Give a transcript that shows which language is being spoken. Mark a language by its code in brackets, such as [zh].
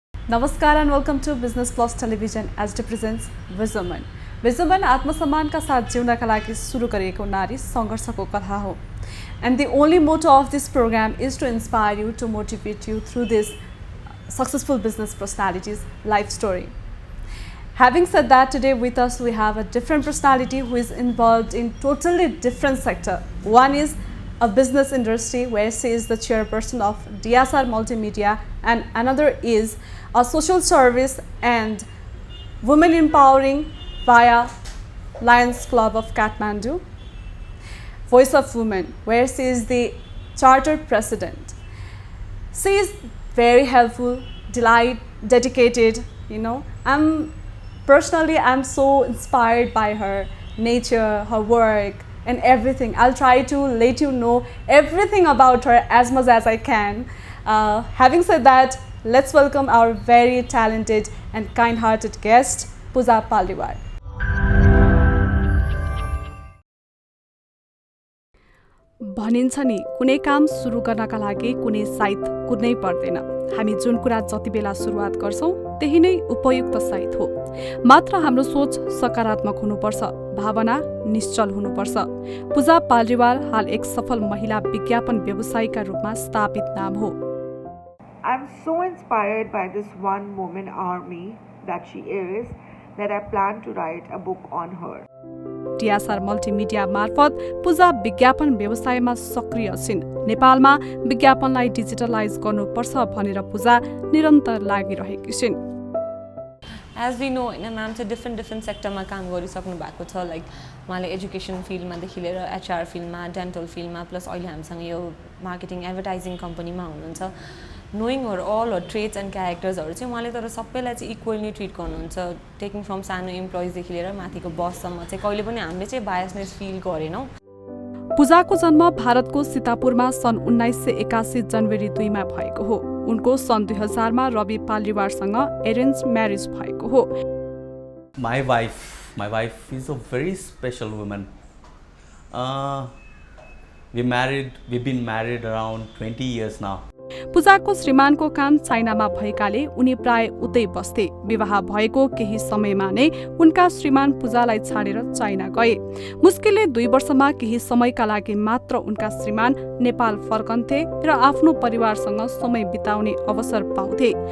[en] नमस्कार and welcome to Business Plus Television as it presents Vizuman. [ne] Vizuman आत्मसम्मानका साथ जिउनका लागि सुरु गरिएको नारी संघर्षको कथा हो. [en] And the only motto of this program is to inspire you, to motivate you through this successful business personalities' life story. Having said that, today with us we have a different personality who is involved in totally different sector. One is a business industry where she is the chairperson of DSR Multimedia, and another is a social service and women empowering via Lions Club of Kathmandu. Voice of Women, where she is the chartered president. She is very helpful, dedicated, I'm so inspired by her nature, her work, and everything. I'll try to let you know everything about her as much as I can. Having said that, let's welcome our very talented and kind-hearted guest, Pooja Palliwal. [ne] भनिन्छ नि कुनै काम सुरु गर्नका लागि कुनै साइत कुद्नै पर्दैन. हामी जुन कुरा जति बेला सुरुवात गर्छौं त्यही नै उपयुक्त साइत हो. मात्र हाम्रो सोच सकारात्मक हुनुपर्छ, भावना निश्चल हुनुपर्छ. पूजा पालिवाल हाल एक सफल महिला विज्ञापन व्यवसायीका रूपमा स्थापित नाम हो. [en] I'm so inspired by this one woman army that she is that I plan to write a book on her. [ne] DSR multimedia मार्फत पूजा विज्ञापन व्यवसायमा सक्रिय छिन्. नेपालमा विज्ञापनलाई डिजिटलाइज गर्नुपर्छ भनेर पूजा निरन्तर लागिरहेकी छिन्. [en] As we know, [ne] ma'am चाहिँ different सेक्टरमा काम गरिसक्नु भएको छ. लाइक उहाँले एजुकेसन फिल्डमादेखि लिएर HR फिल्डमा, डेन्टल फिल्डमा, प्लस अहिले हामीसँग यो मार्केटिङ एडभर्टाइजिङ कम्पनीमा हुनुहुन्छ. [en] knowing her all her trades and क्यारेक्टर्सहरू [ne] चाहिँ उहाँले तर सबैलाई चाहिँ इक्वली ट्रिट गर्नुहुन्छ. [en] taking from [ne] सानो इम्प्लोइजदेखि लिएर माथिको बससम्म चाहिँ कहिले पनि हामीले चाहिँ बायसनेस फिल गरेनौँ. पूजाको जन्म भारतको सीतापुरमा सन् 1981 जनवरी 2 मा भएको हो. उनको सन् 2000 मा रवि पालिवारसँग अरेन्ज म्यारेज भएको हो. [en] My wife is a very special woman. We've been married around 20 years now. [ne] पूजाको श्रीमानको काम चाइनामा भएकाले उनी प्राय उतै बस्थे. विवाह भएको केही समयमा नै उनका श्रीमान पूजालाई छाडेर चाइना गए. मुस्किलले 2 वर्षमा केही समयका लागि मात्र उनका श्रीमान नेपाल फर्कन्थे र आफ्नो परिवारसँग समय बिताउने अवसर पाउँथे.